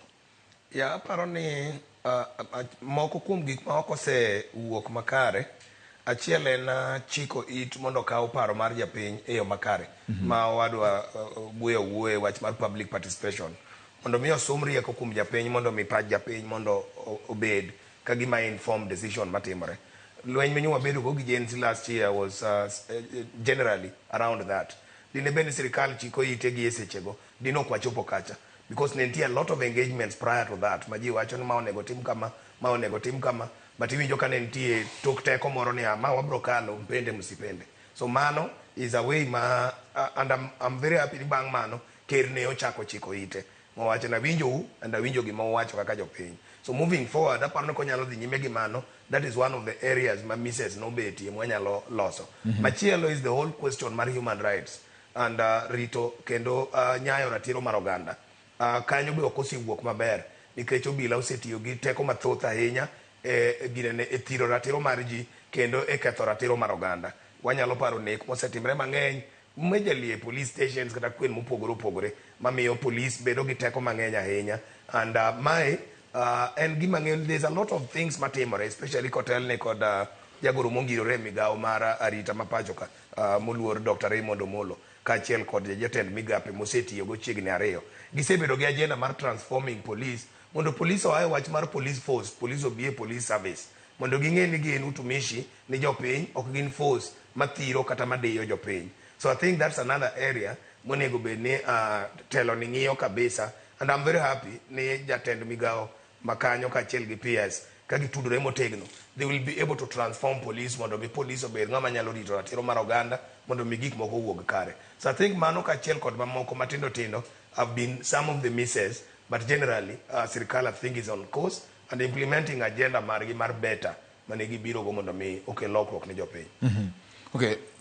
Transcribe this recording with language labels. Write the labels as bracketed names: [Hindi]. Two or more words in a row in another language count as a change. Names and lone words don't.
[Luo (Kenya and Tanzania)] Ya aparo ni moko kuom gik ma ok osewuok makare, achiel en chiko it mondo kaw paro mar japiny e yo makare ma wadwa wuoyo wach mar [English] public participation [Luo (Kenya and Tanzania)] mondo mi osom rieko kuom japiny mondo mi pach japiny mondo obed ka gima [English] informed decision [Luo (Kenya and Tanzania)] matimore. Lweny menyo wabedo go gi [English] Gen Z last year was generally around that. [Luo (Kenya and Tanzania)] Dine bende sirikal chiko ite gi esechego dino kwachopo kacha because ne nitie [English] a lot of engagements prior to that [Luo (Kenya and Tanzania)] ma ji wacho ni ma onego tim kama, ma onego tim kama, but iwinjo ka ne nitie tok teko moro ni ma wabro kalo mpende msipende. So mano [English] is a way [Luo (Kenya and Tanzania)] ma [English] and I'm very happy [Luo (Kenya and Tanzania)] ni bang' mano ker ne ochako chiko ite mowacho na winjo and awinjo gima owacho kaka jopiny. [English] So moving forward [Luo (Kenya and Tanzania)] aparo ni konyalo dhi nyime gi mano, [English] that is one of the areas ma Mrs. [Luo (Kenya and Tanzania)] Nobetie mwanyalo loso. Machielo [English] is the whole question [Luo (Kenya and Tanzania)] mar [English] human rights [Luo (Kenya and Tanzania)] and rito kendo nyayo ratiro mar oganda. Kanyo be ok osewuok maber nikech obila osetiyo gi teko mathoth ahinya e thiro ratiro mar ji kendo e ketho ratiro mar oganda. Wanyalo paro nek mosetimre mang'eny majorly e [English] police stations [Luo (Kenya and Tanzania)] kata kwen mopogore opogore mamiyo police bedo gi teko mang'eny ahinya, and mae en gima ng'eyo [English] there's a lot of things [Luo (Kenya and Tanzania)] matimore especially kotelne kod jagoro mongirore e migawo mar arita ma pacho ka moluor Dr. Raymond Omolo kaachiel kod jatend migape mosetiyo go chiegni 2 gisebedo gi agenda mar [English] transforming police [Luo (Kenya and Tanzania)] mondo police oaye wach mar [English] police force, [Luo (Kenya and Tanzania)] police obi e [English] police service [Luo (Kenya and Tanzania)] mondo ging'e ni gin utumishi ni jopiny, ok gin force mathiro kata madiyo jopiny. [English] So I think that's another area [Luo (Kenya and Tanzania)] monego bed ni telo ni ng'iyo kabisa, [English] and I'm very happy [Luo (Kenya and Tanzania)] ni jatend migawo makanyo kaachiel gi PS ka gitudore motegno, [English] they will be able to transform police [Luo (Kenya and Tanzania)] mondo mi police obed ng'ama nyalo rito ratiro mar oganda mondo mi gik moko wuog kare. [English] So I think [Luo (Kenya and Tanzania)] mano kaachiel kod mamoko matindo tindo [English] have been some of the misses, but generally [Luo (Kenya and Tanzania)] sirikal [English] I think is on course and implementing [Luo (Kenya and Tanzania)] agenda margi mar better mane gibiro go mondo mi okel lokruok ne jopiny. Okay.